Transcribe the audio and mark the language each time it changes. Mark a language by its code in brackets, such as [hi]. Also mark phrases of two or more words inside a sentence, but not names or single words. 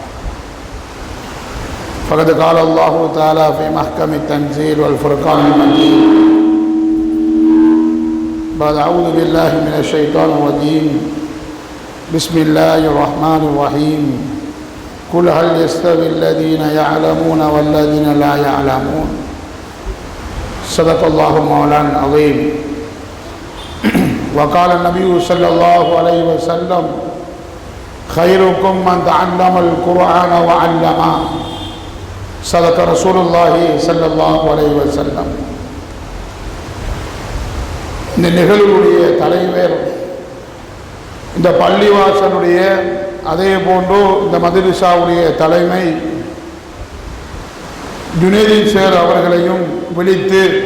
[ar] فقد قال الله تعالى في محكم التنزيل والفرقان المجيد بعد أعوذ بالله من الشيطان الرجيم بسم الله الرحمن الرحيم قل هل يستوي الذين يعلمون والذين لا يعلمون صدق الله مولانا العظيم. وقال النبي صلى الله عليه وسلم خيركم من تعلم القرآن وعلمه صدق رسول الله صلى الله عليه وسلم. [ta] இந்த நிகழ்வுடைய தலைவர் இந்த பள்ளிவாசலுடைய அதே போன்று இந்த மதரசாவுடைய தலைமை ஜுனேதீன் சேர் அவர்களையும் விழித்து